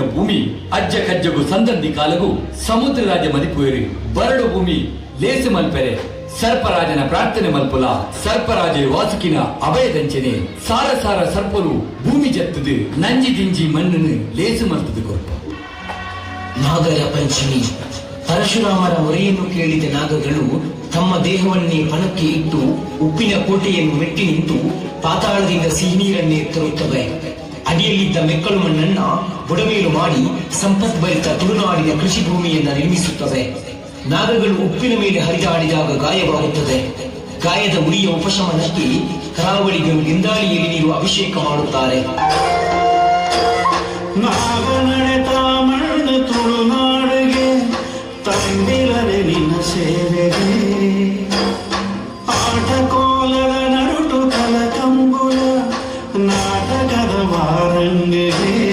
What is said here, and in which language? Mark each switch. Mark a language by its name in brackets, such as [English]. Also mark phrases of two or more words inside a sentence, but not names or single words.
[Tulu] ಭೂಮಿ ಅಜ್ಜ ಕಜ್ಜಗು ಸಂದಂದಿ ಕಾಲಗು ಸಮುದ್ರ ರಾಜ ಮದಿಪುವೇರಿ ಬರಡು ಭೂಮಿ ಲೇಸು ಮಲ್ಪೆರೆ ಸರ್ಪರಾಜನ ಪ್ರಾರ್ಥನೆ ಮಲ್ಪುಲ ಸರ್ಪರಾಜೆ ವಾಸುಕಿನ ಅಭಯದಂಚನೆ ಸಾರ ಸಾರ ಸರ್ಪರು ಭೂಮಿ ಜತ್ತದು ನಂಜಿ ದಿಂಜಿ ಮಣ್ಣನ್ನು ಲೇಸು ಮಲ್ತದು ಕೊರಪ. [Kannada] ನಾಗರ ಪಂಚಮಿ ಪರಶುರಾಮರ ಮೊರೆಯನ್ನು ಕೇಳಿದ ನಾಗಗಳು ತಮ್ಮ ದೇಹವನ್ನೇ ಪಣಕ್ಕೆ ಇಟ್ಟು ಉಪ್ಪಿನ ಕೋಟೆಯನ್ನು ಮೆಟ್ಟಿ ನಿಂತು ಪಾತಾಳದಿಂದ ಸಿಹಿ ನೀರನ್ನೇ ತರುತ್ತವೆ. ಅಡಿಯಲ್ಲಿದ್ದ ಮೆಕ್ಕಲು ಮಣ್ಣನ್ನ ಬುಡಮೇಲು ಮಾಡಿ ಸಂಪದ್ಭರಿತ ತುಳುನಾಡಿನ ಕೃಷಿ ಭೂಮಿಯನ್ನ ನಿರ್ಮಿಸುತ್ತವೆ. ನಾಗಗಳು ಉಪ್ಪಿನ ಮೇಲೆ ಹರಿದಾಡಿದಾಗ ಗಾಯವಾಗುತ್ತದೆ. ಗಾಯದ ಉರಿಯ ಉಪಶಮನಕ್ಕೆ ಕರಾವಳಿಗರು ಗಿಂದಾಳಿಯಲ್ಲಿ ನೀರು ಅಭಿಷೇಕ ಮಾಡುತ್ತಾರೆ. [Tulu] ನಾಗನಡೆತ ಮಣ್ಣು ತುಳುನಾಡಿಗೆ ತಂದಿರದೆ ನಿನ್ನ ಸೇವೆಗೆ ಆಟ ಕೋಲದ ನಡುಟು ಕಲಕಂಬುಲ ನಾಟಕದ ವಾರಂಗೆಗೆ